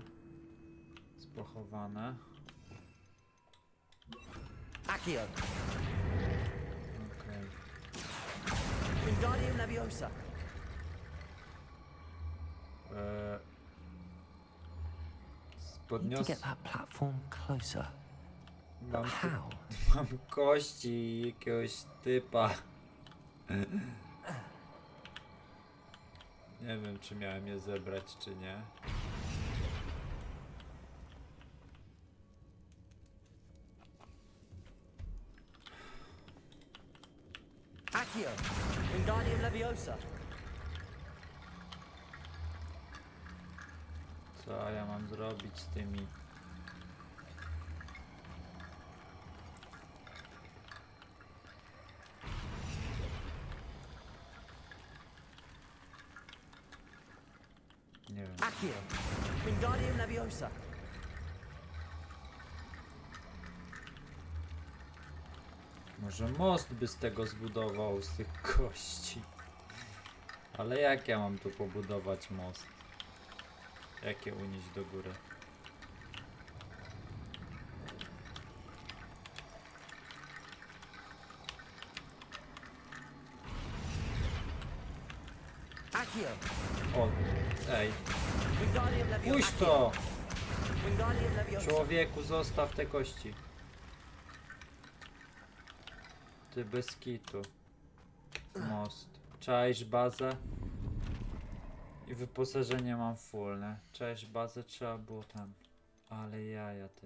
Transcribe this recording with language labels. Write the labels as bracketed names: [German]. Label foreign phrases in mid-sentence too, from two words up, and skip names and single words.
[Polish] Spochowane. Accio. Okej. Wingardium Leviosa. [English] Need to [Polish] Podnios... [English] get that platform closer. [Polish] Mam, [English] But how? [Polish] mam kości jakiegoś typa. Nie wiem, czy miałem je zebrać, czy nie. Accio. Wingardium Leviosa. Co ja mam zrobić z tymi? Nie wiem. Accio. Wingardium Leviosa. Może most by z tego zbudował, z tych kości. Ale jak ja mam tu pobudować most? Jak je unieść do góry? Accio. O, ej, Wingardium Leviosa. puść to! Wingardium Leviosa. Człowieku, zostaw te kości. Ty bez kitu. Most. Czaisz bazę? I wyposażenie mam full, nie? Czaisz bazę, trzeba było tam. Ale jaja ty.